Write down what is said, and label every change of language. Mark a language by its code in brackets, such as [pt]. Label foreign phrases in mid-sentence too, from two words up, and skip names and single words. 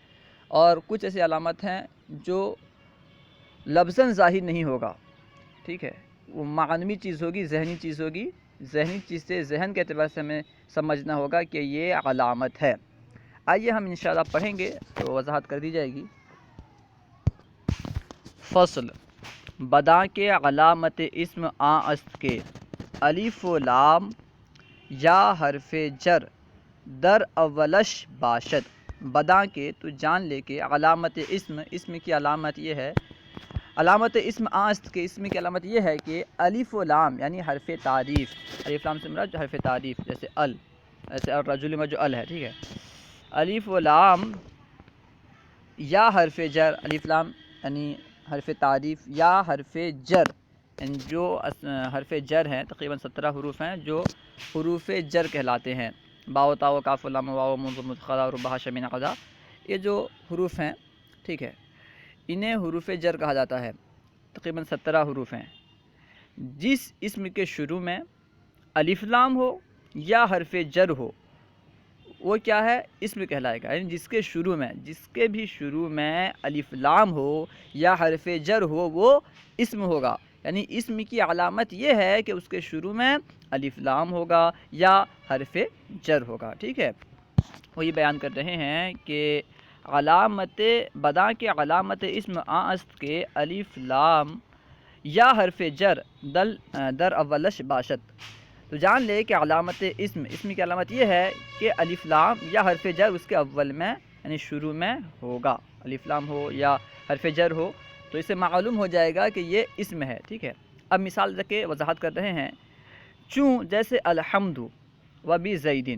[ur] اور کچھ ایسی علامت ہیں جو لفظاً ظاہر نہیں ہوگا، ٹھیک ہے، وہ معنوی چیز ہوگی، ذہنی چیز ہوگی، ذہنی چیز سے ذہن کے اعتبار سے ہمیں سمجھنا ہوگا کہ یہ علامت ہے۔ آئیے ہم انشاءاللہ پڑھیں گے تو وضاحت کر دی جائے گی۔ [fa] فصل: بدا کے علامت اسم آں است کے الف و لام یا حرف جر در اولش باشد۔ بدا کے [ur] تو جان لے کے علامت اسم کی علامت یہ ہے، [fa] علامت اسم آں است کے [ur] اسم کی علامت یہ ہے کہ الف و لام یعنی حرف تعریف، الف لام سے مراد جو حرف تعریف، جیسے ایسے الرجل میں جو ال ہے، ٹھیک ہے، الف و لام یا حرف جر، الف لام یعنی حرف تعریف یا حرف جر، یعنی جو حرف جر ہیں، تقریباً 17 حروف ہیں جو حروف جر کہلاتے ہیں، [ar] باء تا و کاف و لام واو منذ مدخلا ربہ شمین قضا، [ur] یہ جو حروف ہیں، ٹھیک ہے، انہیں حروف جر کہا جاتا ہے، تقریباً 17 حروف ہیں۔ جس اسم کے شروع میں الف لام ہو یا حرف جر ہو وہ کیا ہے؟ اسم کہلائے گا، یعنی جس کے بھی شروع میں الف لام ہو یا حرف جر ہو وہ اسم ہوگا۔ یعنی اسم کی علامت یہ ہے کہ اس کے شروع میں الف لام ہوگا یا حرف جر ہوگا، ٹھیک ہے۔ وہی بیان کر رہے ہیں کہ علامت [fa] بدا کے علامت اسم آست کے الف لام یا حرف جر در اولش باشد. [ur] تو جان لے کہ علامت اسم کی علامت یہ ہے کہ الف لام یا حرف جر اس کے اول میں یعنی شروع میں ہوگا. الف لام ہو یا حرف جر ہو تو اسے معلوم ہو جائے گا کہ یہ اسم ہے. ٹھیک ہے. اب مثال دے کے وضاحت کر رہے ہیں. چوں جیسے [ar] الحمد و بی زیدین.